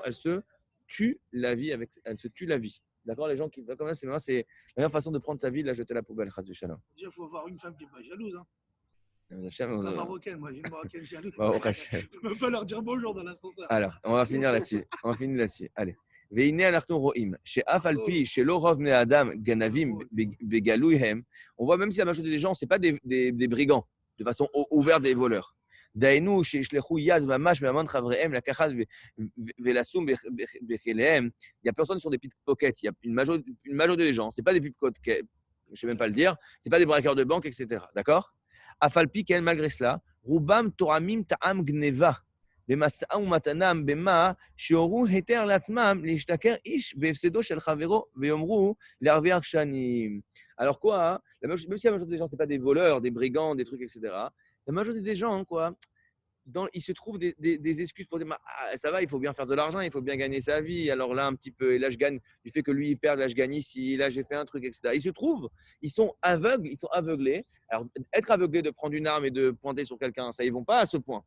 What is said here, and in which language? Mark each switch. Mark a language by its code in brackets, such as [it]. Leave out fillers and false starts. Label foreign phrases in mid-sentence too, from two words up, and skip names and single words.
[fr] Elle se tue la vie. D'accord? Les gens qui comme ça, c'est la meilleure façon de prendre sa vie, de la jeter à la poubelle. [he] חס ושלום. [fr] Déjà, il faut avoir une femme qui n'est pas jalouse. Hein. Hachem, La marocaine, moi, j'ai une marocaine jalouse. [he] ברוך השם. [fr] Je ne peux même pas leur dire bonjour dans l'ascenseur. Alors, on va finir là-dessus. Allez. [he] והנה אנחנו רואים שאף על פי שלא רוב בני האדם גנבים בגלוי הם, [fr] on voit même si la majorité des gens, ce n'est pas des brigands, de façon ouverte des voleurs. [he] דהיינו שישלחו יד ממש בהמון חבריהם לקחת ולשום בכליהם. [fr] Il n'y a personne sur des pickpockets. Il y a une majorité des gens, ce n'est pas des pickpockets, je ne sais même pas le dire, ce n'est pas des braqueurs de banque, etc. D'accord? [he] אף על פי כן, [fr] malgré cela, [he] רובם תורמים טעם גנבה. במשא ומתנם במה שהורו היתר לעצמם להשתכר איש בהפסדו של חברו ויאמרו להרוויח שנים. [fr] Alors quoi, même si la majorité des gens, ce n'est pas des voleurs, des brigands, des trucs, etc. La majorité des gens, quoi, ils se trouvent des excuses pour dire ça va, il faut bien faire de l'argent, il faut bien gagner sa vie. Alors là, un petit peu, et là, je gagne du fait que lui, il perd, là, je gagne ici, là, j'ai fait un truc, etc. Ils se trouvent, ils sont aveugles, ils sont aveuglés. Alors, être aveuglé de prendre une arme et de pointer sur quelqu'un, ça, ils ne vont pas à ce point.